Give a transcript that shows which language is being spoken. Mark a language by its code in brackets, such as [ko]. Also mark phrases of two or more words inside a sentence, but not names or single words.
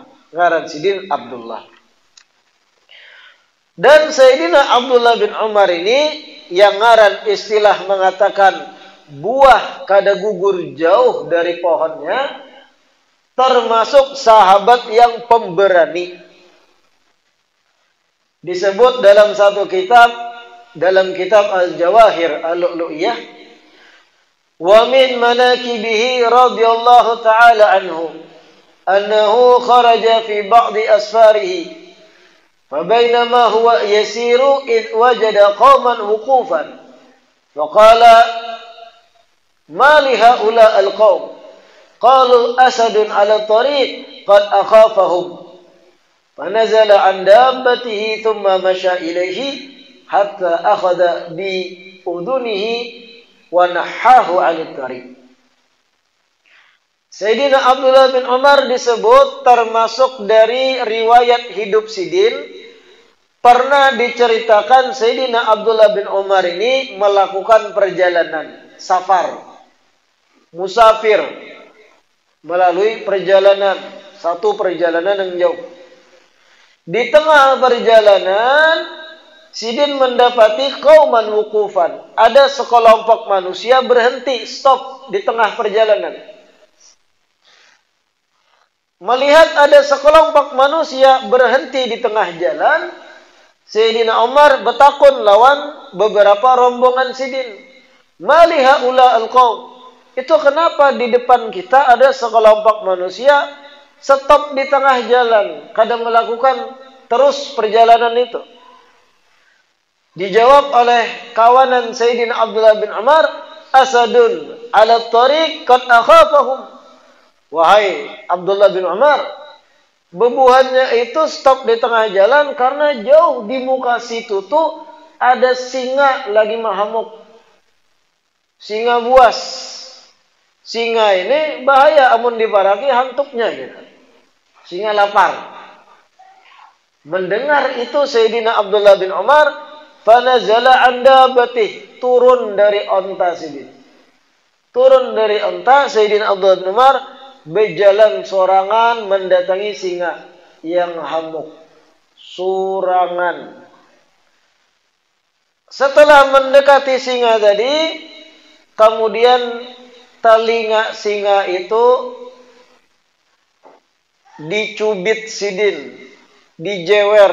[id] Ngaran Sidin Abdullah. Dan Sayyidina Abdullah bin Umar ini yang ngaran istilah mengatakan buah kada gugur jauh dari pohonnya, termasuk sahabat yang pemberani. Disebut dalam satu kitab, dalam kitab Al-Jawahir Al-Lu'lu'iyah, [ar] ومن مناقبه رضي الله تعالى عنه أنه خرج في بعض أسفاره فبينما هو يسير إذ وجد قوما وقوفا فقال ما لهؤلاء القوم قالوا أسد على الطريق قد أخافهم فنزل عن دابته ثم مشى إليه حتى أخذ بأذنه ونحاه عن الطريق. [id] Sayyidina Abdullah bin Umar disebut termasuk dari riwayat hidup Sidin. Pernah diceritakan Sayyidina Abdullah bin Umar ini melakukan perjalanan safar, musafir, melalui perjalanan, satu perjalanan yang jauh. Di tengah perjalanan Sidin mendapati [ar] قوما وقوفا, [id] ada sekelompok manusia berhenti, stop di tengah perjalanan. Melihat ada sekelompok manusia berhenti di tengah jalan, [bjn] Sayyidina Umar bertakun lawan beberapa rombongan Sidin. [ar] ما لهؤلاء القوم. [id] Itu kenapa di depan kita ada sekelompok manusia stop di tengah jalan, kadang melakukan terus perjalanan itu. Dijawab oleh kawanan Sayyidina Abdullah bin Umar, [ar] أسد على الطريق قد أخافهم. [bjn] Wahai Abdullah bin Umar, bebuhannya itu stop di tengah jalan karena jauh di muka situ tuh ada singa lagi mahamuk. [id] Singa buas. [bjn] Singa ini bahaya amun diparaki hantuknya gitu. [id] Singa lapar. Mendengar itu Sayyidina Abdullah bin Umar, [ar] فنزل عن دابته, [id] turun dari onta Sidin. Turun dari onta Sayyidina Abdullah bin Umar, [bjn] berjalan sorangan mendatangi singa yang hamuk. Sorangan. [id] Setelah mendekati singa tadi, kemudian telinga singa itu dicubit Sidin, dijewer.